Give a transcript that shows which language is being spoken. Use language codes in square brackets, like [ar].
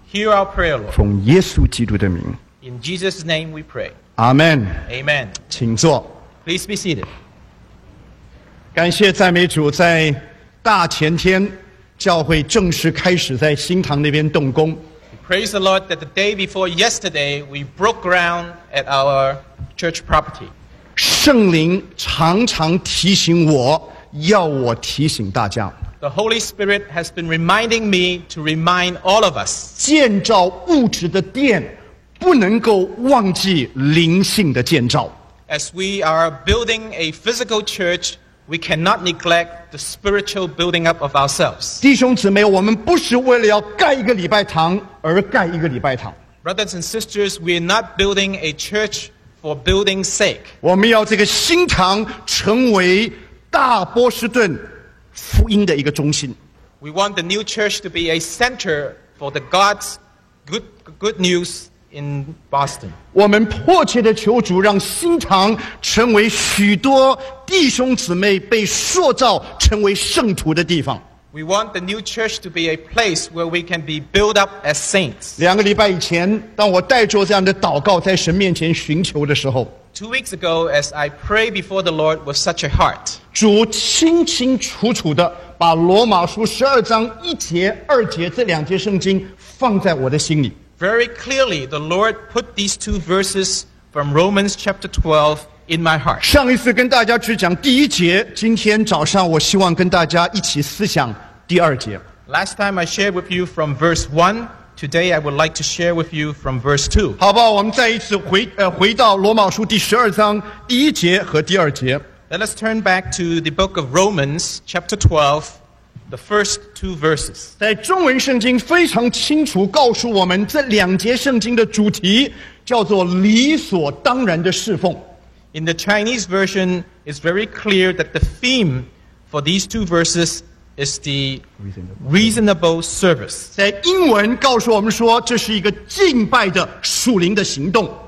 [en] Hear our prayer， Lord， [zh] 奉耶稣基督的名， [en] In Jesus' name we pray， Amen， Amen。 [zh] 请坐， [en] Please be seated。 [zh] 感谢赞美主，在大前天教会正式开始在新堂那边动工。 [en] Praise the Lord that the day before yesterday we broke ground at our church property。 [zh] 圣灵常常提醒我，要我提醒大家。 [en] The Holy Spirit has been reminding me to remind all of us， [zh] 建造物质的殿，不能够忘记灵性的建造。 [en] As we are building a physical church， we cannot neglect the spiritual building up of ourselves。 [zh] 弟兄姊妹，我们不是为了要盖一个礼拜堂而盖一个礼拜堂。 [en] Brothers and sisters， we are not building a church。 For building's sake， [zh] 我们要这个新堂成为大波士顿福音的一个中心。 [en] We want the new church to be a center for the God's good news in Boston。 [zh] 我们迫切的求主让新堂成为许多弟兄姊妹被塑造成为圣徒的地方。 [en] We want the new church to be a place where we can be built up as saints。 [zh] 两个礼拜以前，当我带着这样的祷告在神面前寻求的时候， [en] Two weeks ago as I pray before the Lord with such a heart， [zh] 主清清楚楚地把罗马书十二章一节二节这两节圣经放在我的心里。 [en] Very clearly the Lord put these two verses from Romans chapter 12in my heart。 [zh] 上一次跟大家只讲第一节，今天早上我希望跟大家一起思想第二节。 [en] Last time I shared with you from verse 1， today I would like to share with you from verse 2。 [zh] 好吧，我们再一次 回到罗马书第十二章第一节和第二节。 [en] Let us turn back to the book of Romans chapter 12， the first two verses。 [zh] 在中文圣经非常清楚告诉我们，这两节圣经的主题叫做理所当然的侍奉。 [en] In the Chinese version, it's very clear that the theme for these two verses is the reasonable service. [zh] 在英文告诉我们说，这是一个敬拜的属灵的行动。